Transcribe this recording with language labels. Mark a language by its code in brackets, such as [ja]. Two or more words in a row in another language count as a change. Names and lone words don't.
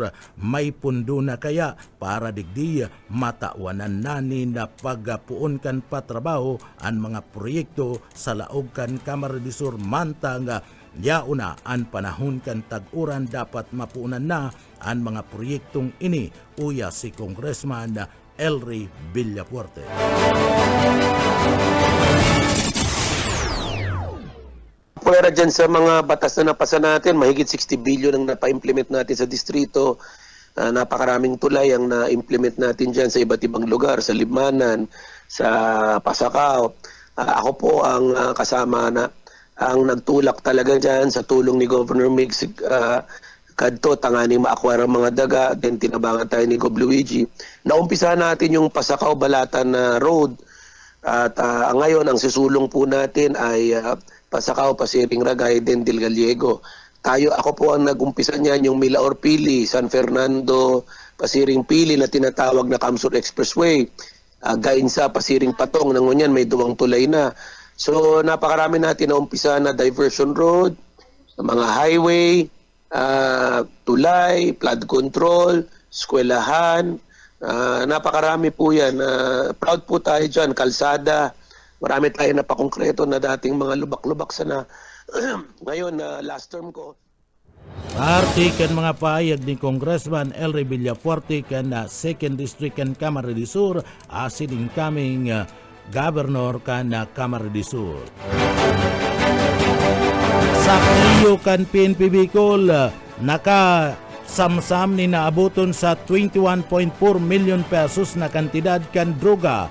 [bik] May pundo na kaya para digdi matawanan nani na pagpuon kan patrabaho ang mga proyekto sa laog kan Camarines del Sur mantang yauna ang panahon kan tag-uran dapat mapuunan na ang mga proyektong ini uya si Congressman Elry Villapuerte. [tl] Pwera dyan sa mga batas na napasa natin, mahigit 60 billion ang napa-implement natin sa distrito. Napakaraming tulay ang na-implement natin dyan sa iba't ibang lugar, sa Libmanan, sa Pasakaw. Ako po ang kasama na ang nagtulak talaga dyan sa tulong ni Governor Migs [bik] kadto tangani ma-acquire ang mga daga, [tl] then tinabangan tayo ni Gob Luigi. Naumpisahan natin yung Pasakaw-Balatan Road at ngayon ang susulong po natin ay Pasakaw-Pasiring-Ragay, then Del Gallego. Ako po ang nag-umpisa niyan, yung Milaor-Pili, San Fernando, Pasiring-Pili na tinatawag na Kamsur Expressway. [bik] Gainsa, Pasiring-Patong, nang ngunyan may duwang tulay na. [tl] So napakarami natin na umpisa na [en] diversion road, [tl] mga highway, tulay, [en] flood control, [tl] eskwelahan. Napakarami po yan. Proud po tayo dyan, kalsada. Marami tayo na pakongkreto na dating mga lubak-lubak sana. Ngayon, [en] last term ko. [bik] Party kan mga pahayag ni Congressman Elry Villafuerte kan 2nd District kan Camarines del Sur asin incoming Governor kan Camarines del Sur. Sa Clio kan PNP Bicol, nakasamsam ni naabuton sa 21.4 million pesos na kantidad kan droga.